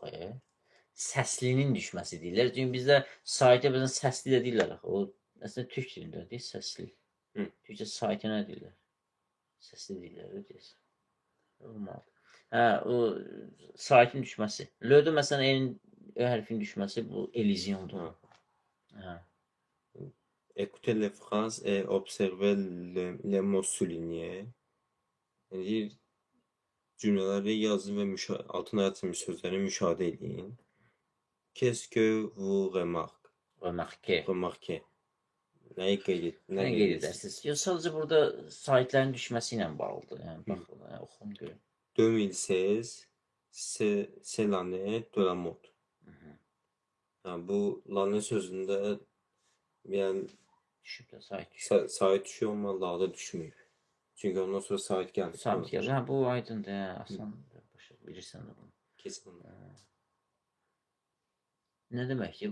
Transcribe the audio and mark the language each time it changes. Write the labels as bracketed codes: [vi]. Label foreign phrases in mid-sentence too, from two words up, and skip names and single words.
[az] Səslinin düşməsi deyirlər. Çünki bizdə saitə bəzən səsli də deyirlər. O əslində türk dilində deyil, səsli. Türkçə saitə nə deyirlər? Səsli deyirlər, deyirsən. Olmalı. Hə, o saitin düşməsi. Lödə məsələn Ö hərfinin düşməsi bu Elysiondur. Hə. [fr] Écoutez les phrases et observez les mots soulignés. [az] Yəni cümlələri yazın və altına yazılmış sözləri müşahidə edin. [fr] Qu'est-ce que vous remarquez? [az] Nəyi qeyd edirsiniz? Yox, sadəcə burada saitlərin düşməsi ilə bağlıdır. Yəni bax, oxum görün. [fr] 2016, c'est l'année de la mode. [az] Yəni bu l'année sözündə yəni düşüb də sait. Sait düşüyor amma la'da düşməyib. Çünki ondan sonra sait gəldi. Sait gəlir. Hə, bu aydındır, asandır. Bilirsən də bunu. Kesin. Nə deməkdir?